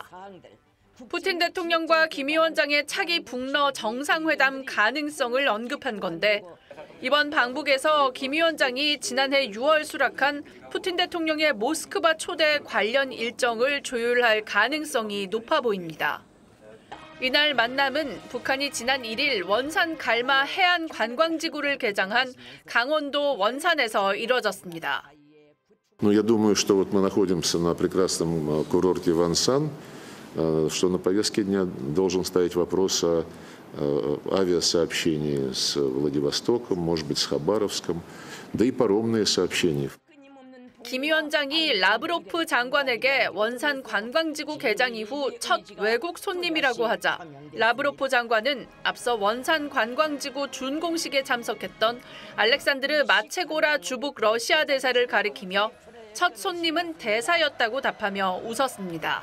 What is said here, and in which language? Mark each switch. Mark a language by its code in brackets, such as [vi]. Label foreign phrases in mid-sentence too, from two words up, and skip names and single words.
[ko] 푸틴 대통령과 김 위원장의 차기 북러 정상회담 가능성을 언급한 건데 이번 방북에서 김 위원장이 지난해 6월 수락한 푸틴 대통령의 모스크바 초대 관련 일정을 조율할 가능성이 높아 보입니다. 이날 만남은 북한이 지난 1일 원산 갈마 해안 관광지구를 개장한 강원도 원산에서 이뤄졌습니다. [ru] Я думаю, что вот мы находимся на прекрасном курорте Вансан, что на повестке дня должен стоять вопрос о авиасообщении с Владивостоком, может быть, с Хабаровском, да и паромные сообщения. [ko] 김 위원장이 라브로프 장관에게 원산 관광지구 개장 이후 첫 외국 손님이라고 하자 라브로프 장관은 앞서 원산 관광지구 준공식에 참석했던 알렉산드르 마체고라 주북 러시아 대사를 가리키며 첫 손님은 대사였다고 답하며 웃었습니다.